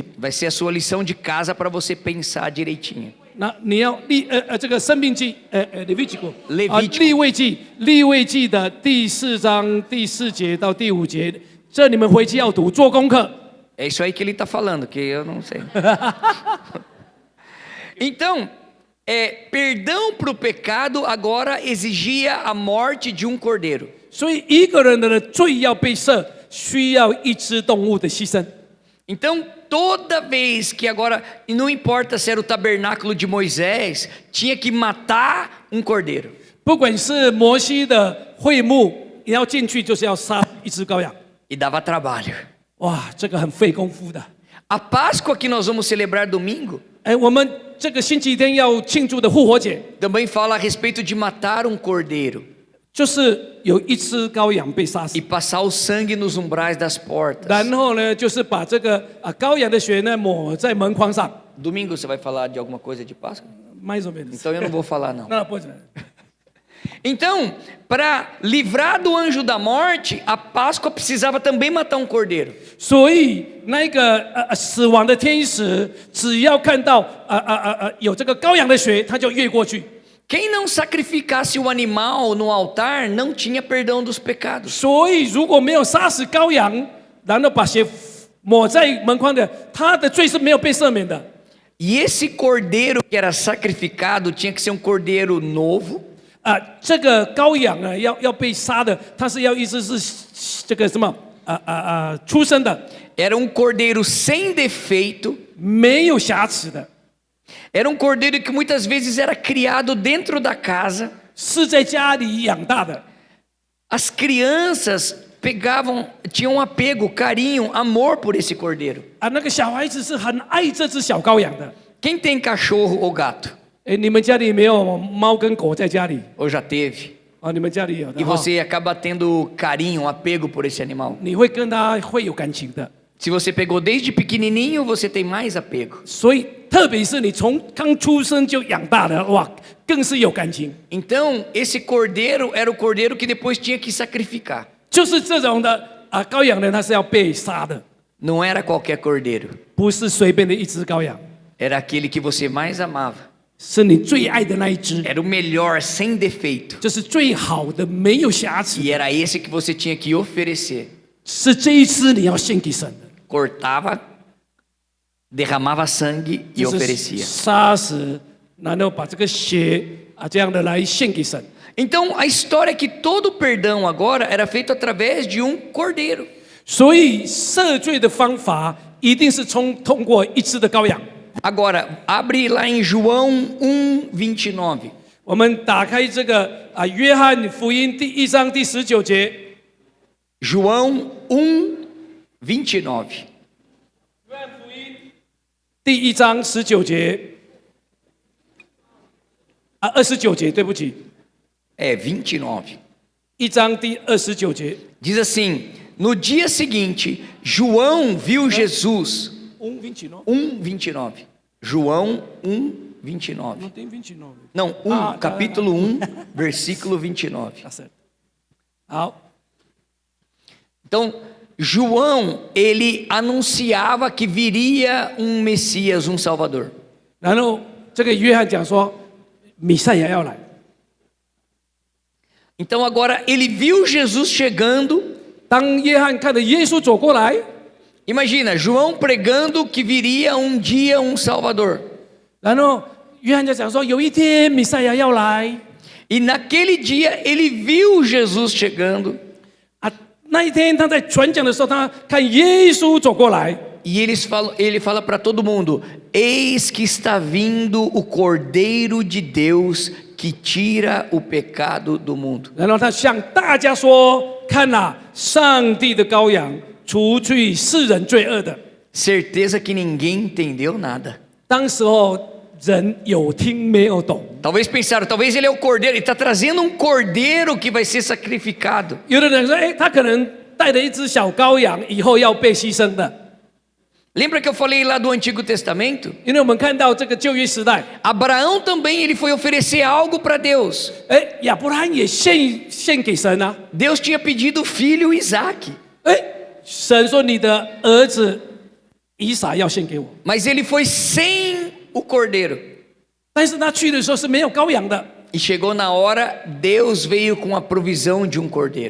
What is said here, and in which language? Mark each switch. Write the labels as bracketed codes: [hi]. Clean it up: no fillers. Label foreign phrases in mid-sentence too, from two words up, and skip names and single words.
[pt] Vai ser a sua lição de casa para você pensar direitinho. [zh] 那你要这个《生命记》Levítico ，Levítico 利未记的第4章第4节到第5节，这你们回去要读，做功课。 [pt] É isso aí que ele está falando, que eu não sei. Então, perdão para o pecado agora exigia a morte de um cordeiro. [zh] 所以一个人的罪要被赦，需要一只动物的牺牲。 [pt] Então, toda vez que agora, e não importa se era o tabernáculo de Moisés, tinha que matar um cordeiro. [zh] 不管是摩西的会幕，你要进去就是要杀一只羔羊。 [pt] E dava trabalho. [zh] 哇，这个很费功夫的。 [pt] A Páscoa que nós vamos celebrar domingo [zh] 我们这个星期天要庆祝的复活节， [pt] também fala a respeito de matar um cordeiro [zh] 就是有一只羔羊被杀死 [pt] e，passar o sangue nos umbrais das portas. [zh] 然后呢，就是把这个羔羊的血呢抹在门框上。 [pt] Domingo você vai falar de alguma coisa de Páscoa? Mais ou menos. Então eu não vou falar não. [zh] 那不是。 [pt] Então, para livrar do anjo da morte, a Páscoa precisava também matar um cordeiro. [zh] 所以那个死亡的天使，只要看到有这个羔羊的血，他就越过去。 [pt] Quem não sacrificasse o animal no altar não tinha perdão dos pecados. [zh] 所以如果没有杀死羔羊，然后把血抹在门框的，他的罪是没有被赦免的。 [pt] E esse cordeiro que era sacrificado tinha que ser um cordeiro novo. [zh] 这个羔羊啊，要被杀的，它是要一直是这个什么出生的， [pt] Era um cordeiro sem defeito. [zh] 没有瑕疵的， [pt] Era um cordeiro que muitas vezes era criado dentro da casa. [zh] 是在家里养大的。 [pt] As crianças tinham um apego, carinho, amor por esse cordeiro. [zh] 那个小孩子是很爱这只小羔羊的。 [pt] Quem tem cachorro ou gato? [zh] 你们家里没有猫跟狗在家里？ [pt] Ou já teve? [zh] 你们家里有的 [pt] E você acaba tendo carinho, apego por esse animal. [zh] 你会跟他会有感情的。 [pt] Se você pegou desde pequenininho, você tem mais apego. [zh] 所以，特别是你从刚出生就养大的，哇，更是有感情。 [pt] Então, esse cordeiro era o cordeiro que depois tinha que sacrificar. [zh] 就是这种的羔羊呢，它是要被杀的， [pt] Não era qualquer cordeiro. [zh] 不是随便的一只羔羊， [pt] Era aquele que você mais amava. [zh] 是你最爱的那一只， [pt] Era o melhor, sem defeito. [zh] 这是最好的，没有瑕疵， [pt] E era esse que você tinha que oferecer. [zh] 是这一只你要献给神的。 [pt] Cortava, derramava sangue e [zh] 就是 [pt] oferecia. [zh] 杀死，然后把这个血这样的来献给神。 [pt] Então, a história é que todo perdão agora era feito através de um cordeiro. [zh] 所以赦罪的方法一定是通过一只的羔羊。 [pt] Agora, abre lá em João 1:29. [zh] 我们打开这个约翰福音第1章第19节。 [pt] João 1:29. [zh] 约翰福音第1章19节29节，对不起。 [pt] 29. [zh] 1章第29节。 [pt] Diz assim: no dia seguinte, João viu Jesus. 1:29. 1:29. João 1:29. Não tem 29. Não, capítulo 1, versículo 29. Tá certo. 好， Então, João, ele anunciava que viria um Messias, um Salvador. [zh] 然后这个约翰讲说，弥赛亚要来。 [pt] Então agora ele viu Jesus chegando [zh] 当约翰看着耶稣走过来， [pt] Imagina, João pregando que viria um dia um Salvador. [zh] 然后约翰就讲说，有一天弥赛亚要来 [pt] E naquele dia ele viu Jesus chegando [zh] 啊。那一天他在传讲的时候，他看耶稣走过来， [pt] e ele fala para todo mundo: Eis que está vindo o Cordeiro de Deus que tira o pecado do mundo. [zh] 然后他向大家说：“看呐、上帝的羔羊，除去世人罪恶的。” [pt] Certeza que ninguém entendeu nada. [zh] 当时候人有听没有懂， [pt] Talvez pensaram, talvez ele é o cordeiro, ele está trazendo um cordeiro que vai ser sacrificado. [zh] 有的人说：“哎，他可能带了一只小羔羊，以后要被牺牲的。” [pt] Lembra que eu falei lá do Antigo Testamento? [zh] 因为我们看到这个旧约时代， [pt] Abraão também ele foi oferecer algo para Deus. [zh] 哎，亚伯拉罕也献给神啊， [pt] Deus tinha pedido o filho Isaac, [zh] 哎，神说你的儿子以撒要献给我， [pt] mas ele foi sem o cordeiro. [zh] 但是他去的时候是没有羔羊的。 [pt] E chegou na hora, Deus veio com a provisão de um cordeiro.